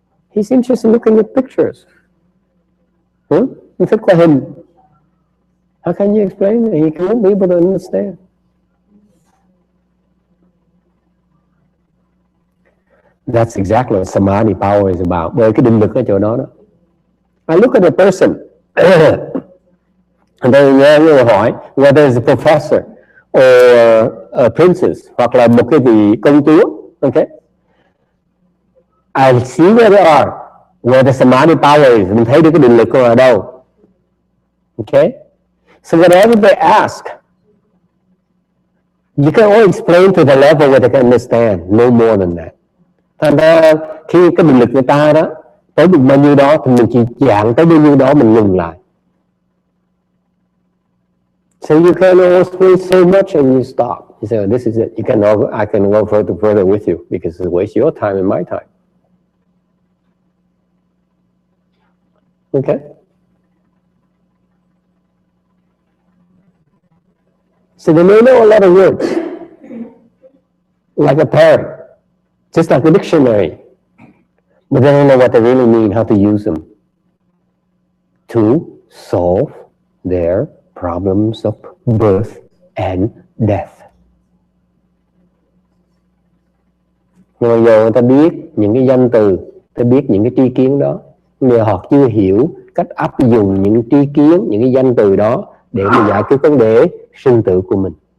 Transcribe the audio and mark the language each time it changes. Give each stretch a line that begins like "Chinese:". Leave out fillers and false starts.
English: He's interested in looking at pictures. He
Vietnamese: thích qua hình.
English: How can you explain it? He won't be able to understand. That's exactly what samadhi power is about.
Vietnamese: Bởi cái định lực ở chỗ đó đó.
English: I look at a person. And then
Vietnamese: nghe người hỏi
English: whether it's a professor or a princess
Vietnamese: hoặc là một cái vị công chúa.
English: Okay. I see where they are, where the samadhi power is.
Vietnamese: Mình thấy được cái định lực của họ ở đâu.
English: Okay. So whatever they ask, you can only explain to the level where they can understand, no more than that.
Vietnamese: Thành ra khi cái định lực người ta đó tới được bao nhiêu đó thì mình chỉ giảng tới bao nhiêu đó mình ngừng lại.
English: So you can explain so much and you stop. You say, oh, this is it. I can go further with you because it wastes your time and my time. Okay. So they may know a lot of words, like a parrot, just like a dictionary, but they don't know what they really mean, how to use them to solve their problems of birth and death.
Vietnamese: Nhưng mà giờ người ta biết những cái danh từ, ta biết những cái tri kiến đó, nhưng mà họ chưa hiểu cách áp dụng những tri kiến, những cái danh từ đó để mà giải quyết vấn đề sinh tử của mình.